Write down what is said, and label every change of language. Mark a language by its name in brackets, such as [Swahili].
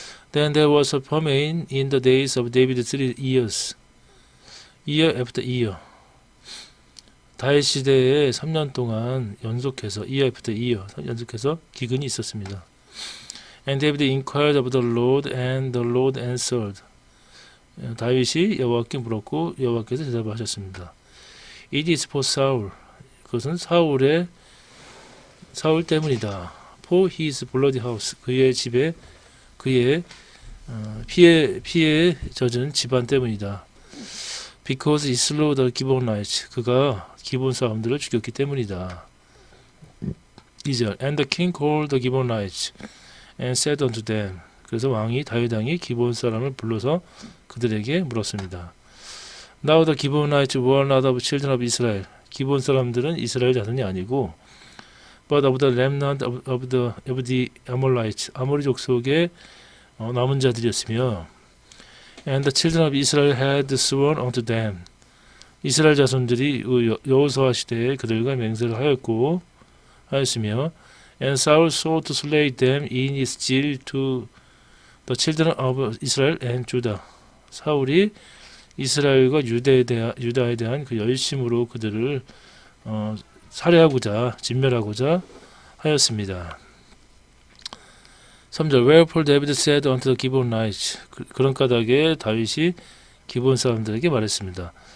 [English] Then there was a famine in the days of David 3 years. Year after year. [Korean] 다윗 시대에 3년 동안 연속해서 [English] year after year [Korean] 연속해서 기근이 있었습니다. [English] And David inquired of the Lord, and the Lord answered. [Korean] 다윗이 여호와께 물었고 여호와께서 대답하셨습니다. [English] It is for Saul. [Korean] 그것은 사울 때문이다. [English] For his bloody house. [Korean] 그의 집에 그의 피에 젖은 집안 때문이다. [English] Because he slew the Gibeonites. [Korean] 그가 기본 사람들을 죽였기 때문이다. 2절. [English] And the king called the Gibeonites and said unto them. [Korean] 그래서 왕이 다윗 왕이 기본 사람을 불러서 그들에게 물었습니다. [English] Now the Gibeonites were not of children of Israel. [Korean] 기본 사람들은 이스라엘 자손이 아니고 [English] but of the remnant of the Amorites. [Korean] 아모리 족속의 남은 자들이었으며 [English] and the children of Israel had sworn unto them. [Korean] 이스라엘 자손들이 여호수아 시대에 그들과 맹세를 하였으며 [English] and Saul sought to slay them in his zeal to the children of Israel and Judah. [Korean] 사울이 이스라엘과 유다에 대한 그 열심으로 그들을 살해하고자 진멸하고자 하였습니다. 3절. [English] Wherefore David said unto the Gibeonites. [Korean] 그런 까닭에 다윗이 기본 사람들에게 말했습니다.